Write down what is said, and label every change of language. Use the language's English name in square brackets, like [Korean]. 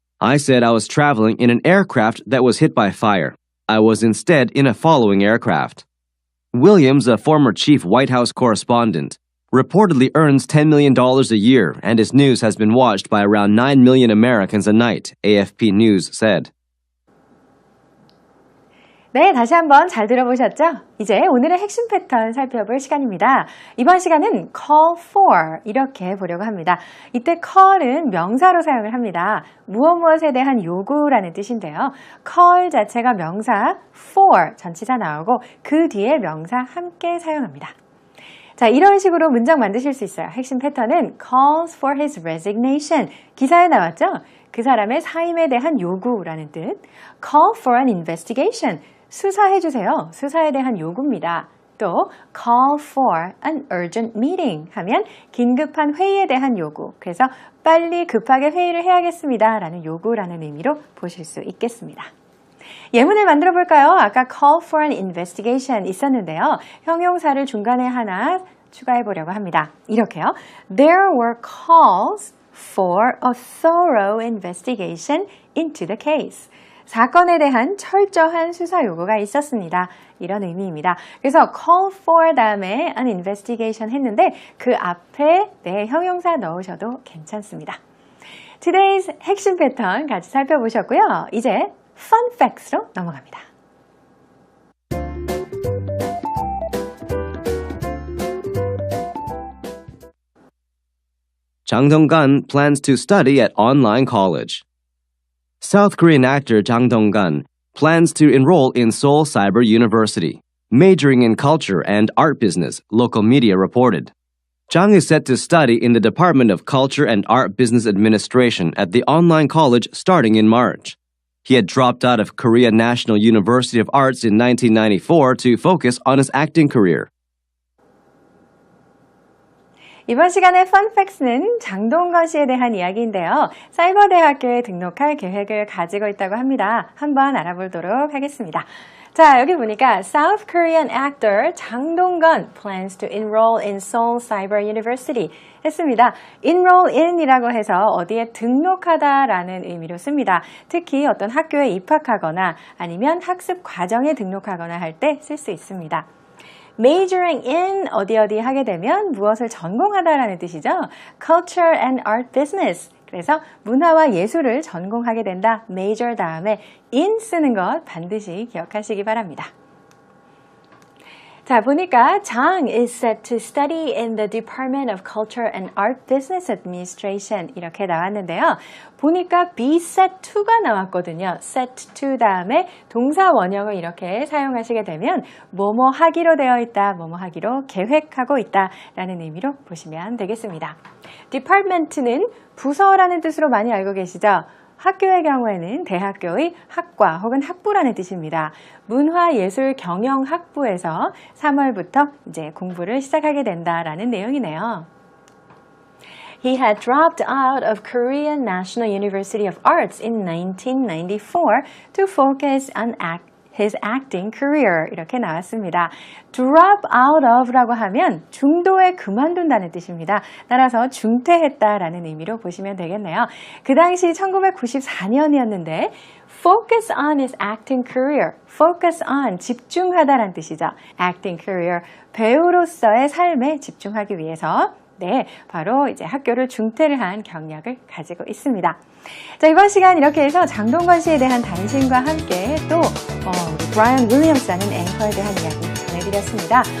[English] I said I was traveling in an aircraft that was hit by fire. I was instead in a following aircraft. Williams, a former chief White House correspondent, reportedly earns $10 million a year, and his news has been watched by around 9 million Americans a night, AFP News said. [Korean] 네, 다시 한번 잘 들어보셨죠? 이제 오늘의 핵심 패턴 살펴볼 시간입니다. 이번 시간은 call for 이렇게 보려고 합니다. 이때 call은 명사로 사용을 합니다. 무엇에 대한 요구라는 뜻인데요. call 자체가 명사, for 전치사 나오고 그 뒤에 명사 함께 사용합니다. 자, 이런 식으로 문장 만드실 수 있어요. 핵심 패턴은 [English] calls for his resignation. [Korean] 기사에 나왔죠? 그 사람의 사임에 대한 요구라는 뜻. [English] call for an investigation. [Korean] 수사해주세요. 수사에 대한 요구입니다. 또 [English] call for an urgent meeting [Korean] 하면 긴급한 회의에 대한 요구. 그래서 빨리 급하게 회의를 해야겠습니다. 라는 요구라는 의미로 보실 수 있겠습니다. 예문을 만들어 볼까요? 아까 [English] call for an investigation [Korean] 있었는데요. 형용사를 중간에 하나 추가해 보려고 합니다. 이렇게요. [English] There were calls for a thorough investigation into the case. [Korean] 사건에 대한 철저한 수사 요구가 있었습니다. 이런 의미입니다. 그래서 call for 다음에 [English] an investigation [Korean] 했는데 그 앞에 형용사 넣으셔도 괜찮습니다. [English] Today's [Korean] 핵심 패턴 같이 살펴보셨고요. 이제 fun facts로 넘어갑니다. [English] Jang Dong-gun plans to study at online college. South Korean actor Jang Dong-gun plans to enroll in Seoul Cyber University, majoring in culture and art business, local media reported. Jang is set to study in the Department of Culture and Art Business Administration at the online college starting in March. He had dropped out of Korea National University of Arts in 1994 to focus on his acting career. [Korean] 이번 시간의 펀팩스는 장동건 씨에 대한 이야기인데요. 사이버대학교에 등록할 계획을 가지고 있다고 합니다. 한번 알아보도록 하겠습니다. 자, 여기 보니까 [English] South Korean actor 장동건 plans to enroll in Seoul Cyber University [Korean] 했습니다. enroll in이라고 해서 어디에 등록하다라는 의미로 씁니다. 특히 어떤 학교에 입학하거나 아니면 학습 과정에 등록하거나 할 때 쓸 수 있습니다. majoring in 어디 하게 되면 무엇을 전공하다라는 뜻이죠. [English] culture and art business. [Korean] 그래서 문화와 예술을 전공하게 된다. major 다음에 in 쓰는 것 반드시 기억하시기 바랍니다. 자, 보니까 [English] 장 is set to study in the Department of Culture and Art Business Administration [Korean] 이렇게 나왔는데요. 보니까 be set to가 나왔거든요. set to 다음에 동사 원형을 이렇게 사용하시게 되면 뭐뭐 하기로 되어 있다, 뭐뭐 하기로 계획하고 있다 라는 의미로 보시면 되겠습니다. Department는 부서라는 뜻으로 많이 알고 계시죠? 학교의 경우에는 대학교의 학과 혹은 학부라는 뜻입니다. 문화예술경영학부에서 3월부터 이제 공부를 시작하게 된다라는 내용이네요. [English] He had dropped out of Korean National University of Arts in 1994 to focus on his acting career [Korean] 이렇게 나왔습니다. drop out of라고 하면 중도에 그만둔다는 뜻입니다. 따라서 중퇴했다라는 의미로 보시면 되겠네요. 그 당시 1994년이었는데 [English] focus on his acting career, focus on [Korean] 집중하다라는 뜻이죠. [English] acting career, [Korean] 배우로서의 삶에 집중하기 위해서 바로 이제 학교를 중퇴를 한 경력을 가지고 있습니다. 자, 이번 시간 이렇게 해서 장동건 씨에 대한 단신과 함께 또 우리 브라이언 윌리엄스라는 앵커에 대한 이야기 전해드렸습니다.